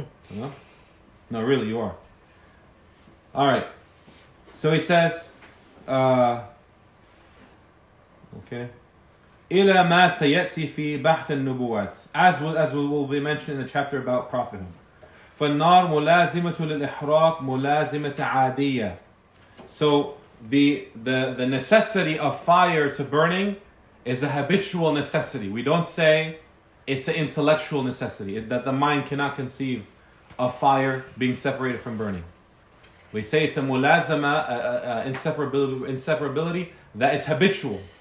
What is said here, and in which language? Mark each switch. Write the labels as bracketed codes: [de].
[en] No? No, really, you are. All right. So he says, okay. [ar] إلى ما سيأتي في بحث النبوات, [en] as will be mentioned in the chapter about prophethood. [ar] فالنار ملازمة للإحراق ملازمة عادية. [en] So the necessity of fire to burning is a habitual necessity. We don't say it's an intellectual necessity, that the mind cannot conceive of fire being separated from burning. We say it's a mulazama, inseparability that is habitual.